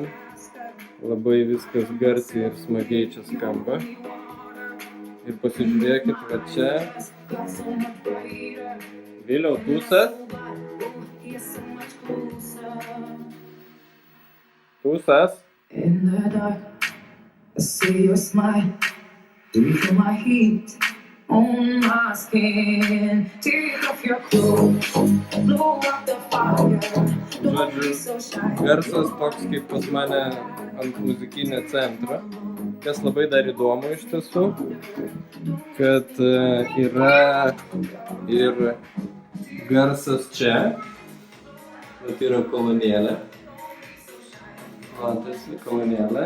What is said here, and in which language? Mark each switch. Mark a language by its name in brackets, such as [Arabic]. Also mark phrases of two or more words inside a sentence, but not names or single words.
[Lithuanian] Labai viskas garsiai ir smagiai čia skamba. Ir pasižiūrėkit, va čia. Viliau tūsas. Pusės. [English] In the dark, I see your smile. Do you feel my heat on my skin? Take off your clothes, blow up the fire. Don't be so shy. [Lithuanian] Garsas toks kaip pas mane ant muzikinio centro. Kas labai dar įdomu iš tiesų, kad yra ir garsas čia. Bet yra kolonėlė. Matosi kolonėlė.